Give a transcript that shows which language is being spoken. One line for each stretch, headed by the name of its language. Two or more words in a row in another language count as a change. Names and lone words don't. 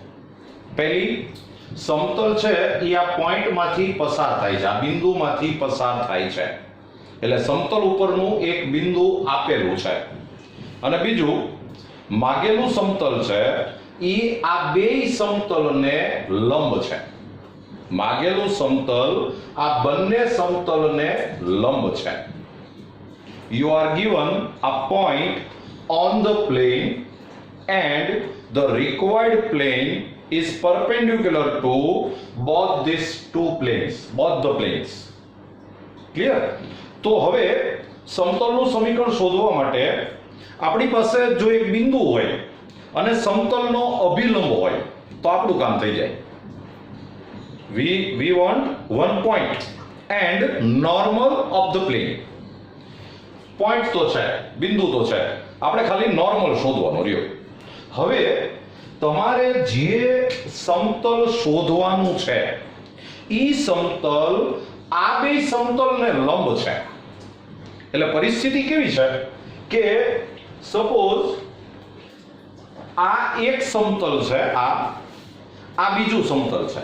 Gujarati: પહેલી, સમતલ છે એ આ પોઈન્ટમાંથી પસાર થાય છે, આ બિંદુમાંથી પસાર થાય છે, એટલે સમતલ ઉપરનું એક બિંદુ આપેલું છે. અને બીજું, માગેલું સમતલ છે એ આ બે સમતલને લંબ છે. માગેલું સમતલ આ બંને સમતલને લંબ છે.
English: You are given a point on the plane and the required plane is perpendicular to both these two planes, both the planes. Clear?
Gujarati: તો હવે સમતલનું સમીકરણ શોધવા માટે આપણી પાસે જો એક બિંદુ હોય અને સમતલનો અભિલંબ હોય તો આપણું કામ થઈ જાય.
English: We want one point and normal of the plane.
Gujarati: પોઈન્ટ તો છે, બિંદુ તો છે, આપણે ખાલી નોર્મલ શોધવાનું રહ્યો. હવે તમારે જે સમતલ શોધવાનું છે ઈ સમતલ આ બે સમતલને લંબ છે. એટલે પરિસ્થિતિ કેવી છે કે સપોઝ આ એક સમતલ છે, આ બીજું સમતલ છે.